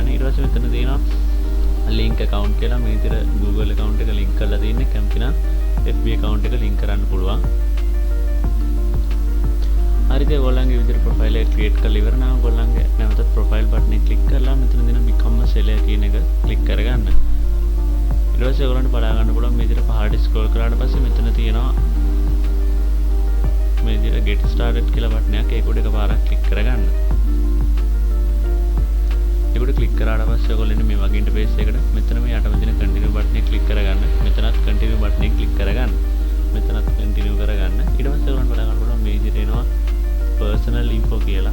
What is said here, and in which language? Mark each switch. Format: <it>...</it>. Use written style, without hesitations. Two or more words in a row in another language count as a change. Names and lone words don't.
<si>ඊට පස්සේ මෙතන තියෙනවා</si> <en>link account</en> <si>කියලා මේ විදිහට</si> <en>Google account</en> <si>එක link කරලා තියෙන්නේ. කැමති නම්</si> <en>FB account</en> <si>එක link කරන්න පුළුවන්. හරිද? ඔයගොල්ලන්ගේ විදිහට profile එක create කරලා ඉවර නම් ඔයගොල්ලන්ගේ නැවතත්</si> <en>profile button</en> <si>එක click කරලා මෙතන දෙන</si> <en>become a seller</en> <si>කියන එක click කරගන්න. ඊට පස්සේ ඔයගොල්ලන්ට බලා ගන්න පුළුවන් මේ විදිහට පහළට scroll කරාට පස්සේ මෙතන තියෙනවා මේ විදිහට</si> <en>get started</en> <si>කියලා button එකක්. ඒක උඩ එකපාරක් click කරගන්න. ඒකට ක්ලික් කරාට පස්සේ ඔයගොල්ලෝ මේ වගේ ඉන්ටර්ෆේස් එකකට මෙතන මේ යටම තියෙන</si> <en>continue button</en> <si>එක ක්ලික් කරගන්න. මෙතනත්</si> <en>continue button</en> <si>එක ක්ලික් කරගන්න. මෙතනත් කන්ටිනියු කරගන්න. ඊට පස්සේ ඔයගොල්ලන්ට බලා ගන්න පුළුවන් මේ විදිහට එනවා</si> <en>personal info</en> <si>කියලා.</si>